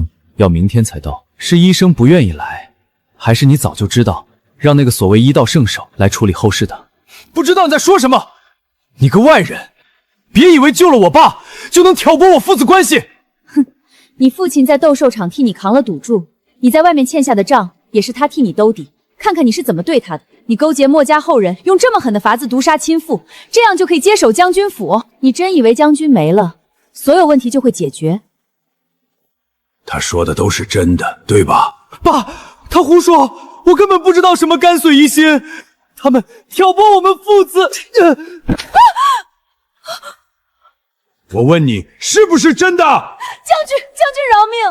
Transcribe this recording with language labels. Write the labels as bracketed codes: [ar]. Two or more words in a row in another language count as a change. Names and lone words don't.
[zh] 要明天才到，是醫生不願意來，還是你早就知道，讓那個所謂醫道聖手來處理後事的？不知道你在說什麼！你個外人，別以為救了我爸就能挑撥我父子關係。哼，你父親在鬥獸場替你扛了賭注，你在外面欠下的賬也是他替你兜底。看看你是怎麼對他的！你勾結墨家後人，用這麼狠的法子毒殺親父，這樣就可以接手將軍府？你真以為將軍沒了，所有問題就會解決？他說的都是真的，對吧？爸，他胡說，我根本不知道什麼乾穗疑心，他們挑撥我們父子。我問你，是不是真的？将軍饒命！